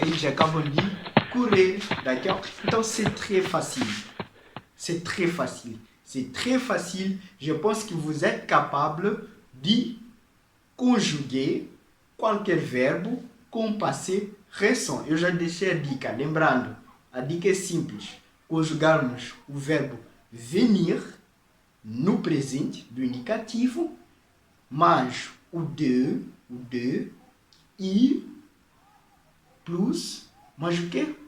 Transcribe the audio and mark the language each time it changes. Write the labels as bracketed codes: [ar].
[pt] Eles acabam de [fr] courir, d'accord? [pt] Então [fr] c'est très facile. C'est très facile. C'est très facile. Je pense que vous êtes capable de conjuguer [pt] qualquer verbo com [fr] passé récent. [pt] Eu já deixei a dica. Lembrando, a dica é simples. Conjugarmos o verbo venir no presente do indicativo, mais o de, e, plus, mais o que?